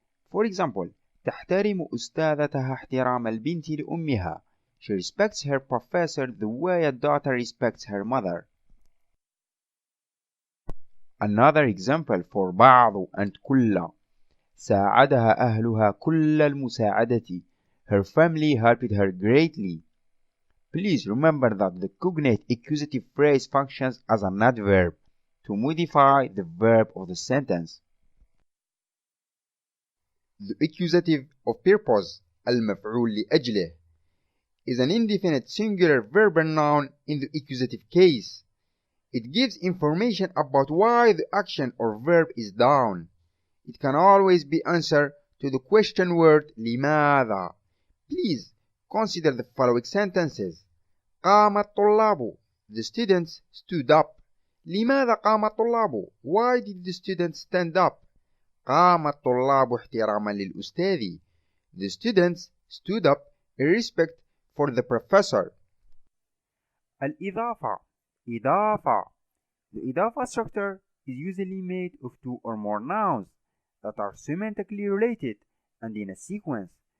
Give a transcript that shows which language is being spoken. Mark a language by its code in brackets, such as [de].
[en] For example, [ar] تحترم أستاذتها احترام البنت لأمها. [en] She respects her professor the way a daughter respects her mother. Another example for بعض and كل. [ar] ساعدها أهلها كل المساعدة. [en] Her family helped her greatly. Please remember that the cognate accusative phrase functions as an adverb to modify the verb of the sentence. The accusative of purpose المفعول لأجله is an indefinite singular verbal noun in the accusative case. It gives information about why the action or verb is done. It can always be answered to the question word لماذا. Please consider the following sentences. [ar] قام الطلاب. [en] The students stood up. [ar] لماذا قام الطلاب? [en] Why did the students stand up? [ar] قام الطلاب احتراما للأستاذ. [en] The students stood up in respect for the professor. [ar] الإضافة إضافة. [en] The إضافة structure is usually made of two or more nouns that are semantically related and in a sequence.